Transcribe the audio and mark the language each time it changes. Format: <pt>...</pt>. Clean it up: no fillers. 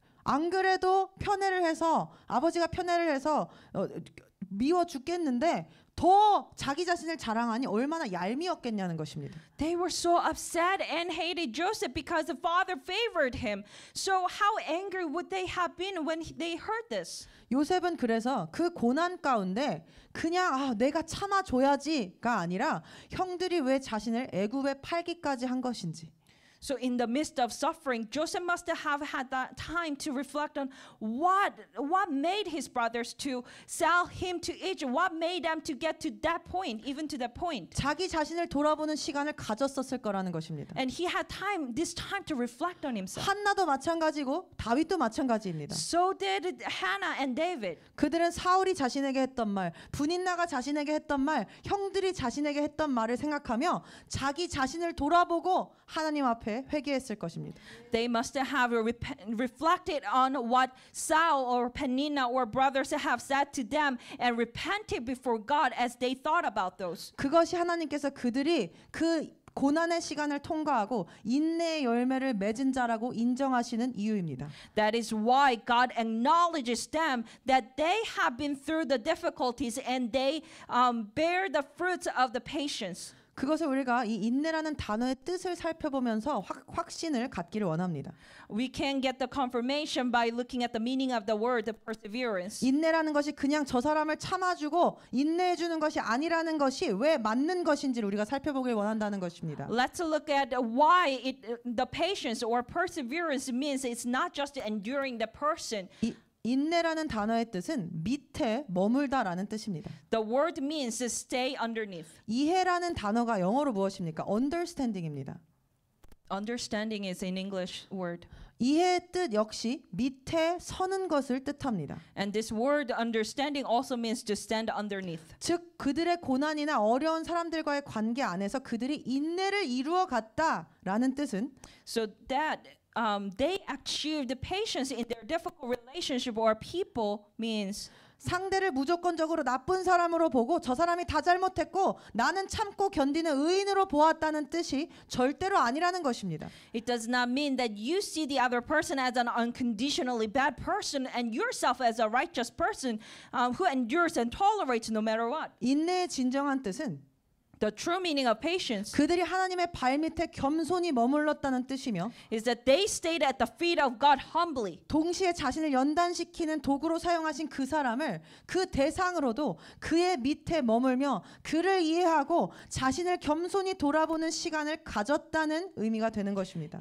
<ko>안 그래도 아버지가 편애를 해서 미워 죽겠는데 더 자기 자신을 자랑하니 얼마나 얄미웠겠냐는 것입니다.</ko> <en>They were so upset and hated Joseph because the father favored him. So how angry would they have been when they heard this?</en> <ko>요셉은 그래서 그 고난 가운데 그냥 내가 참아줘야지가 아니라 형들이 왜 자신을 애굽에 팔기까지 한 것인지</ko> <en>So in the midst of suffering, Joseph must have had that time to reflect on what made his brothers to sell him to Egypt, what made them to get to that point, even to that point.</en> <ko>자기 자신을 돌아보는 시간을 가졌었을 거라는 것입니다.</ko> <en>And he had this time to reflect on himself.</en> <ko>한나도 마찬가지고 다윗도 마찬가지입니다.</ko> <en>So did Hannah and David.</en> <ko>그들은 사울이 자신에게 했던 말, 분인나가 자신에게 했던 말, 형들이 자신에게 했던 말을 생각하며 자기 자신을 돌아보고 하나님 앞에 끝에 회개했을 것입니다.</ko> <en>They must have reflected on what Saul or Peninnah or brothers have said to them and repented before God as they thought about those.</en> <ko>그것이 하나님께서 그들이 그 고난의 시간을 통과하고 인내의 열매를 맺은 자라고 인정하시는 이유입니다.</ko> <en>That is why God acknowledges them that they have been through the difficulties and they bear the fruits of the patience.</en> <ko>그것을 우리가 이 인내라는 단어의 뜻을 살펴보면서 확신을 갖기를 원합니다.</ko> <en>We can get the confirmation by looking at the meaning of the word perseverance.</en> <ko>인내라는 것이 그냥 저 사람을 참아주고 인내해 주는 것이 아니라는 것이 왜 맞는 것인지를 우리가 살펴보길 원한다는 것입니다.</ko> <en>Let's look at why the patience or perseverance means it's not just enduring the person.</en> <ko>인내라는 단어의 뜻은 밑에 머물다라는 뜻입니다.</ko> <en>The word means to stay underneath.</en> <ko>이해라는 단어가 영어로 무엇입니까? understanding입니다.</ko> <en>Understanding is an English word.</en> <ko>이해의 뜻 역시 밑에 서는 것을 뜻합니다.</ko> <en>And this word understanding also means to stand underneath.</en> <ko>즉 그들의 고난이나 어려운 사람들과의 관계 안에서 그들이 인내를 이루어 갔다라는 뜻은</ko> <en>So that they achieved patience in their difficult relationship or people means</en> <ko>상대를 무조건적으로 나쁜 사람으로 보고 저 사람이 다 잘못했고 나는 참고 견디는 의인으로 보았다는 뜻이 절대로 아니라는 것입니다.</ko> <en>it does not mean that you see the other person as an unconditionally bad person and yourself as a righteous person who endures and tolerates no matter what.</en> <ko>인내의 진정한 뜻은</ko> <en>The true meaning of patience</en> <ko>그들이 하나님의 발밑에 겸손히 머물렀다는 뜻이며</ko> <en>is that they stayed at the feet of God humbly.</en> <ko>동시에 자신을 연단시키는 도구로 사용하신 그 사람을 그 대상으로도 그의 밑에 머물며 그를 이해하고 자신을 겸손히 돌아보는 시간을 가졌다는 의미가 되는 것입니다.</ko>